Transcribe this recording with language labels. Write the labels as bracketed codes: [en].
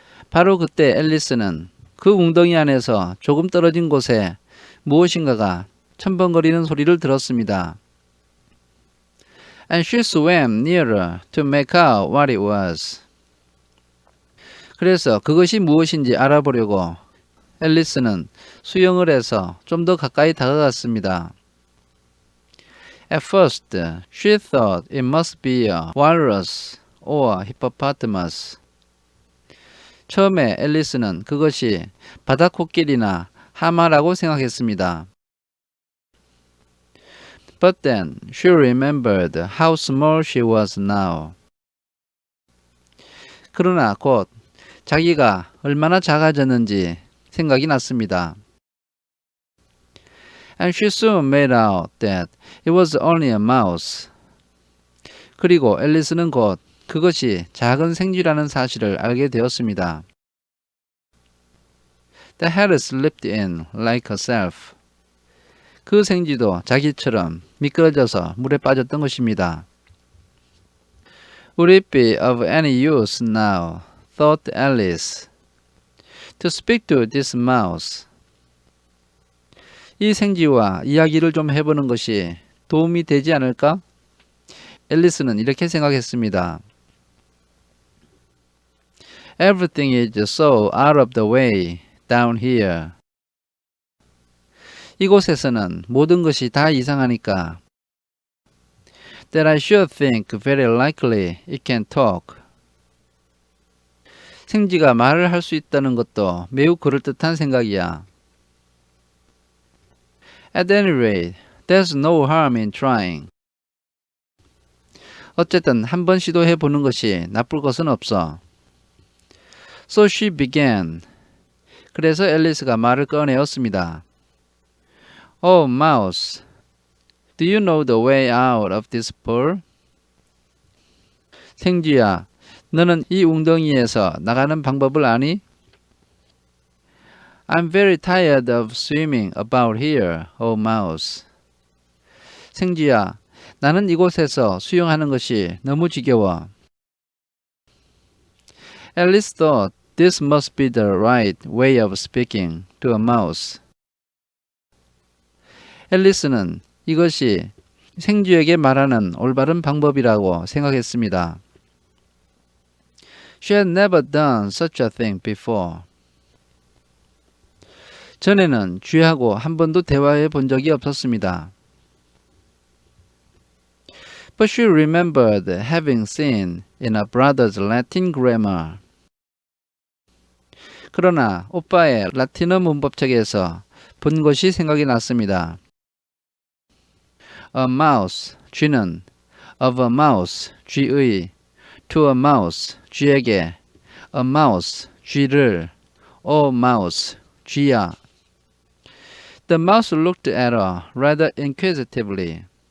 [ko] 바로 그때 앨리스는 그 웅덩이 안에서 조금 떨어진 곳에 무엇인가가 첨벙거리는 소리를 들었습니다. [en] And she swam nearer to make out what it was. [ko] 그래서 그것이 무엇인지 알아보려고 앨리스는 수영을 해서 좀 더 가까이 다가갔습니다. [en] At first, she thought it must be a walrus or hippopotamus. [ko] 처음에 앨리스는 그것이 바다코끼리나 하마라고 생각했습니다. [en] But then she remembered how small she was now. [ko] 그러나 곧 자기가 얼마나 작아졌는지 생각이 났습니다. [en] And she soon made out that it was only a mouse. [ko] 그리고 앨리스는 곧 그것이 작은 생쥐라는 사실을 알게 되었습니다. [en] The had slipped in like herself. [ko] 그 생쥐도 자기처럼 미끄러져서 물에 빠졌던 것입니다. [en] Would it be of any use now, thought Alice, to speak to this mouse? [ko] 이 생쥐와 이야기를 좀 해보는 것이 도움이 되지 않을까? 앨리스는 이렇게 생각했습니다. [en] Everything is so out of the way down here. [ko] 이곳에서는 모든 것이 다 이상하니까. [en] That I should think very likely it can talk. [ko] 생쥐가 말을 할 수 있다는 것도 매우 그럴듯한 생각이야. [en] At any rate, there's no harm in trying. [ko] 어쨌든 한번 시도해 보는 것이 나쁠 것은 없어. [en] So she began. [ko] 그래서 앨리스가 말을 꺼내었습니다. [en] Oh, mouse, do you know the way out of this pool? [ko] 생쥐야, 너는 이 웅덩이에서 나가는 방법을 아니? [en] I'm very tired of swimming about here, oh mouse. [ko] 생쥐야, 나는 이곳에서 수영하는 것이 너무 지겨워. [en] Alice thought this must be the right way of speaking to a mouse. [ko] 앨리스는 이것이 생쥐에게 말하는 올바른 방법이라고 생각했습니다. [en] She had never done such a thing before. [ko] 전에는 쥐하고 한 번도 대화해 본 적이 없었습니다. [en] But she remembered having seen in her brother's Latin grammar. [ko] 그러나 오빠의 라틴어 문법책에서 본 것이 생각이 났습니다. [en] A mouse, 쥐는, of a mouse, 쥐의, to a mouse, 쥐에게, a mouse, 쥐를, oh mouse, 쥐야. The mouse looked at her rather inquisitively.